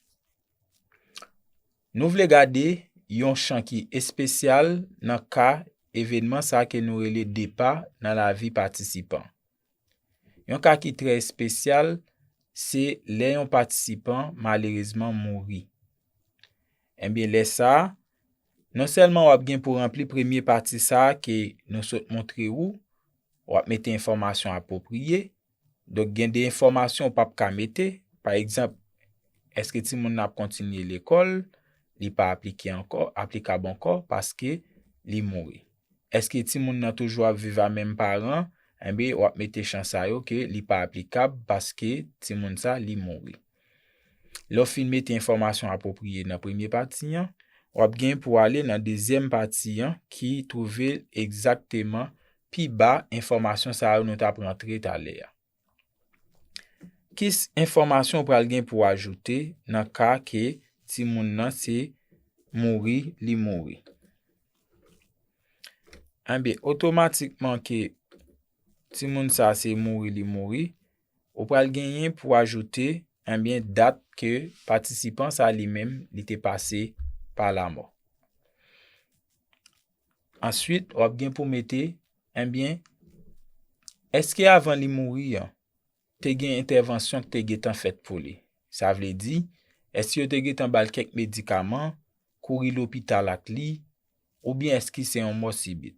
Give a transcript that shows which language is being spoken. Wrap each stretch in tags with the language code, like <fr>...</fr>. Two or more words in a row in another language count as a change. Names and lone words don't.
<ht>Nou vle gade yon chan ki espesyal nan ka evenman sa ke nou rele depa nan la vi patisipan. Yon ka ki tre espesyal, se le yon patisipan malerizman mouri. Le sa, non selman wap gen pou rempli premier parti sa ke nou sot montre ou, wap mette informasyon apopriye, dok gen de informasyon wap ka mette, par exemple, eske ti moun ap kontinye l'ekol, li pa aplikab ankor, paske li mouri. Eske ti moun nan toujwa viva menm paran, wap mette chansa yo ke li pa aplikab, paske ti moun sa li mouri. Lo fin mette informasyon apopriye nan premier parti yan, wap gen pou ale nan deuxième parti yan ki trouve exactement pi ba informasyon sa yo nou tap rentre talè ya. Kis informasyon pral gen pou ajoute nan ka ke ti moun nan se mouri li mouri. Otomatikman ke ti moun sa se mouri li mouri, ou pral genyen pou ajoute dat ke patisipan sa li mem li te pase par la mort. Ensuite, wap gen pou mette, eske avan li mouri, te gen intervensyon te getan fet pou li. Sa vle di, eske yo te getan bal kek medikaman, kouri l'hopital ak li, ou bien eski se yon mort sibit.</ht>